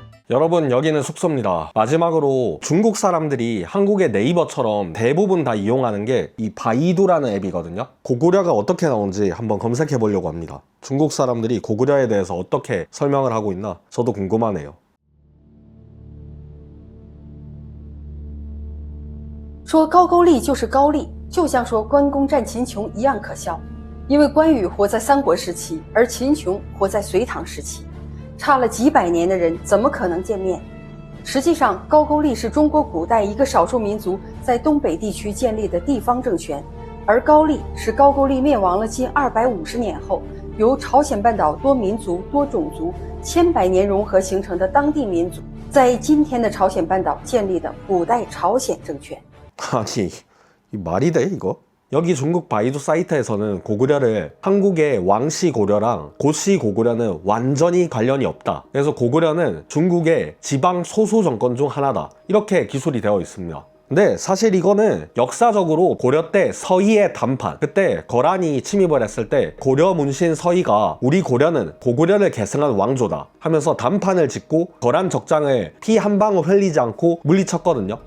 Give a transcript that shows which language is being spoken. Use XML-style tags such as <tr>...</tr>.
<ko>여러분 여기는 숙소입니다. 마지막으로 중국 사람들이 한국의 네이버처럼 대부분 다 이용하는 게 이 바이두라는 앱이거든요. 고구려가 어떻게 나온지 한번 검색해 보려고 합니다. 중국 사람들이 고구려에 대해서 어떻게 설명을 하고 있나 저도 궁금하네요.</ko> <zh>说高句丽就是高丽，就像说关公战秦琼一样可笑。因为关羽活在三国时期，而秦琼活在隋唐时期，差了几百年的人怎么可能见面？实际上，高句丽是中国古代一个少数民族在东北地区建立的地方政权，而高丽是高句丽灭亡了近250年后，由朝鲜半岛多民族、多种族千百年融合形成的当地民族，在今天的朝鲜半岛建立的古代朝鲜政权。</zh> <ko>아니 이 말이 돼 이거? 여기 중국 바이두 사이트에서는 고구려를 한국의 왕씨 고려랑 고씨 고구려는 완전히 관련이 없다. 그래서 고구려는 중국의 지방 소수 정권 중 하나다. 이렇게 기술이 되어 있습니다. 근데 사실 이거는 역사적으로 고려 때 서희의 단판, 그때 거란이 침입을 했을 때 고려 문신 서희가 우리 고려는 고구려를 계승한 왕조다 하면서 단판을 짓고 거란 적장을 피 한 방울 흘리지 않고 물리쳤거든요.</ko>